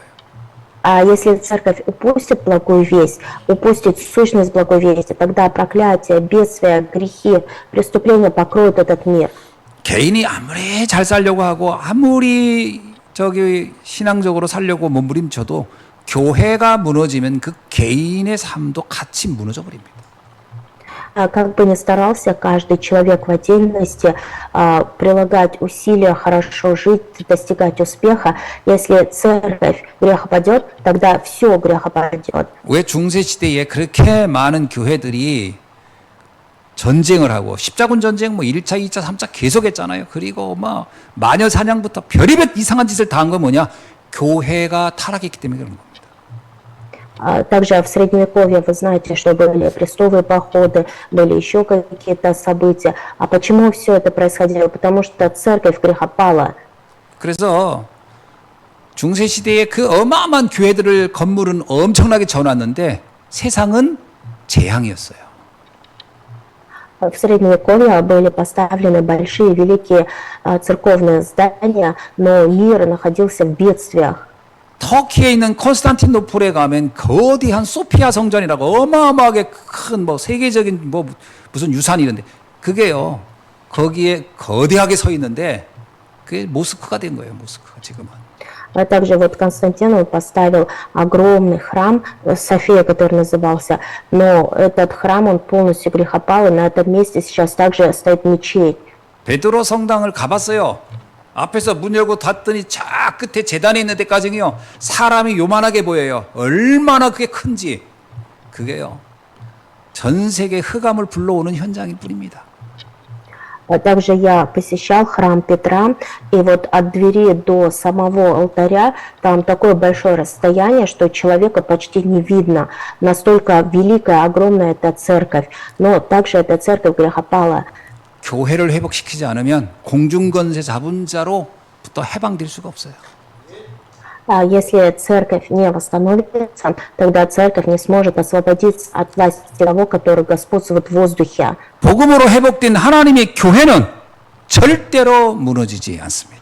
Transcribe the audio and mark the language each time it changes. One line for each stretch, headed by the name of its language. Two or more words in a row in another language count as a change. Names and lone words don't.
Russian: А если церковь упустит благую весть, упустит сущность благой вести, тогда проклятие, бедствия, грехи, преступления покроют этот мир.
Korean: 개인이 아무리 잘 살려고 하고 아무리 신앙적으로 살려고 몸부림쳐도 교회가 무너지면 그 개인의 삶도 같이 무너져 버립니다.
Russian: Как бы ни старался каждый человек в отдельности прилагать усилия, хорошо жить, достигать успеха, если церковь грехопадет, тогда все грехопадет.
Korean: 왜 중세 시대에 그렇게 많은 교회들이 전쟁을 하고 십자군 전쟁 1차, 2차, 3차 계속했잖아요. 그리고 마녀 사냥부터 별의별 이상한 짓을 다 한 건 뭐냐? 교회가 타락했기 때문에 그런 겁니다.
Russian: Также в Средневековье вы знаете, что были крестовые походы, были еще какие-то события. А почему все это происходило? Потому что церковь грехопала.
Korean: 그래서 중세 시대에 그 어마어마한 교회들을 건물은 엄청나게 지어놨는데 세상은 재앙이었어요.
Russian: В Средневековье были поставлены большие, великие церковные здания, но мир находился в бедствиях.
Korean: 터키에 있는 콘스탄티노플에 가면 거대한 소피아 성전이라고 어마어마하게 큰 세계적인 무슨 유산이 있는데 그게요 거기에 거대하게 서 있는데 그게 모스크가 된 거예요. 모스크가 지금은.
Russian: А также Константин он поставил огромный храм София, который назывался, но этот храм он полностью грехопал, и на этом месте сейчас также стоит мечеть.
Korean: 베드로 성당을 가봤어요. 앞에서 문 열고 닫더니 저 끝에 재단에 있는 데까지요 사람이 요만하게 보여요. 얼마나 그게 큰지. 그게요 전 세계 흑암을 불러오는 현장일 뿐입니다.
Russian: Также я посещал храм Петра, и вот от двери до самого алтаря там такое большое расстояние, что человека почти не видно. Настолько великая, огромная эта церковь. Но также эта церковь грехопала.
Korean: 교회를 회복시키지 않으면 공중권세 잡은 자로부터 해방될 수가 없어요.
Russian: А если церковь не восстановится, тогда церковь не сможет освободиться от власти того, который господствует в воздухе.
Korean: 복음으로 회복된 하나님의 교회는 절대로 무너지지 않습니다.